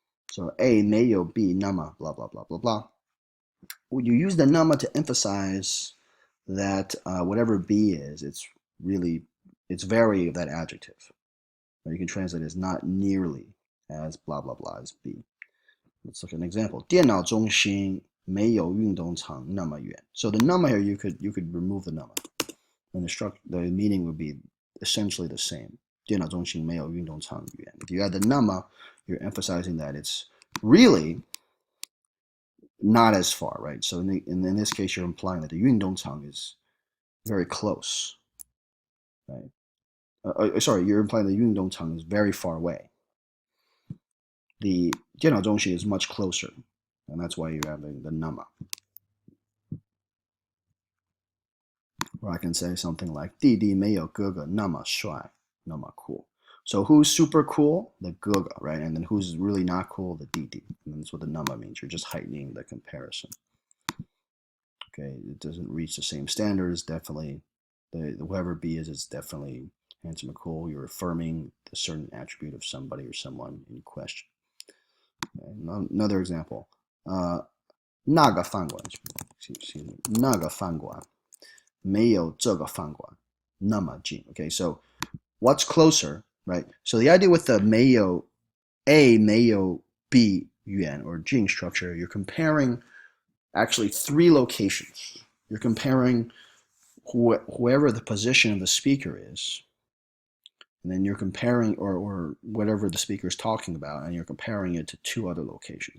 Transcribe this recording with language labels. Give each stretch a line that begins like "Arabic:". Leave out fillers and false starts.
English: So A 没有 B 那么 blah blah blah blah blah. You use the 那么 to emphasize that whatever B is, it's very of that adjective. Or you can translate it as not nearly as blah blah blah as B. Let's look at an example.
Chinese: 电脑中心没有运动场那么远.
English: So the 那么 here you could remove the 那么, and the meaning would be essentially the same.
Chinese: 电脑中心没有运动场远.
English: If you add the 那么, you're emphasizing that it's really not as far, right? So in this case, you're implying that the 运动场 is very close, right? Sorry, you're implying the 运动场 is very far away. The 电脑中心 is much closer, and that's why you're having the 那么.
Chinese: Or I can say something like 弟弟没有哥哥那么帅,那么cool.
English: So who's super cool? The 哥哥, right? And then who's really not cool? The 弟弟.And that's what the 那么 means. You're just heightening the comparison. Okay, it doesn't reach the same standards. Definitely, whoever B is, it's definitely handsome or cool. You're affirming a certain attribute of somebody or someone in question. Okay, another example.
Chinese: 那个饭馆,
English: excuse me,
Chinese: 那个饭馆没有这个饭馆那么近.
English: Okay, so what's closer, right? So the idea with the 没有 A, 没有 B 远 or 近 structure, you're comparing actually three locations. You're comparing whoever the position of the speaker is, and then you're comparing, or whatever the speaker is talking about, and you're comparing it to two other locations.